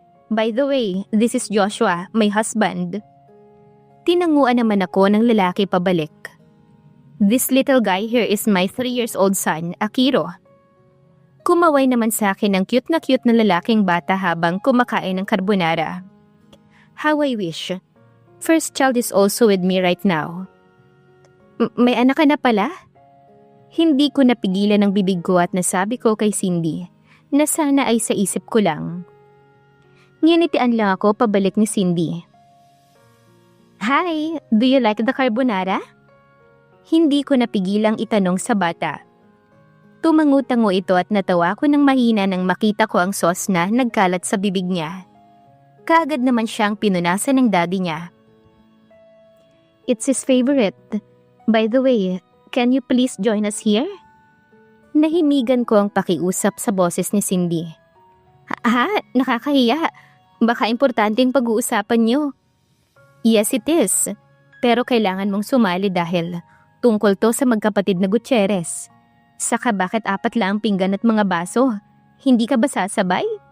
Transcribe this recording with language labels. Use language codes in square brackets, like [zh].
[en] By the way, this is Joshua, my husband. [tl] Tinanguan naman ako ng lalaki pabalik. [en] This little guy here is my 3 years old son, Akiro. [tl] Kumaway naman sa akin ang cute na lalaking bata habang kumakain ng carbonara. [en] How I wish. First child is also with me right now. [tl] May anak ka na pala? Hindi ko napigilan ang bibig ko at nasabi ko kay Cindy na sana ay sa isip ko lang. Nginitian lang ako pabalik ni Cindy. [en] Hi, do you like the carbonara? [tl] Hindi ko napigilang itanong sa bata. Tumango-tango ito at natawa ko ng mahina nang makita ko ang sauce na nagkalat sa bibig niya. Kaagad naman siyang pinunasan ng daddy niya. [en] It's his favorite. By the way, can you please join us here? [tl] Nahimigan ko ang pakiusap sa boses ni Cindy. Ha? Nakakahiya. Baka importanteng pag-uusapan niyo. [en] Yes, it is. [tl] Pero kailangan mong sumali dahil tungkol to sa magkapatid na Gutierrez. Saka bakit 4 lang ang pinggan at mga baso? Hindi ka ba sasabay?